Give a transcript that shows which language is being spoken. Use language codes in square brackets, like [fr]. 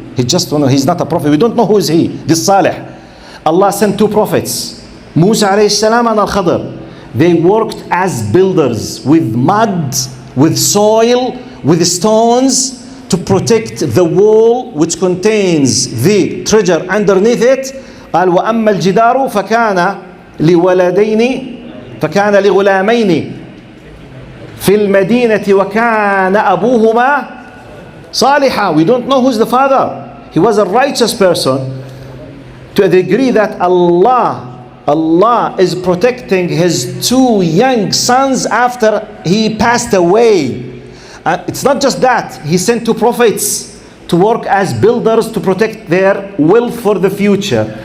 [en] He's not a prophet. We don't know who is he. This Salih. Allah sent two prophets, Musa alayhi salam and Al-Khadr. They worked as builders with mud, with soil, with stones to protect the wall which contains the treasure underneath it. [ar] قال وأما الجدار فكان لولدين فكان لغلامين في المدينة وكان أبوهما صالحا. [en] We don't know who's the father. He was a righteous person to a degree that Allah is protecting his two young sons after he passed away. It's not just that. He sent two prophets to work as builders to protect their wealth for the future.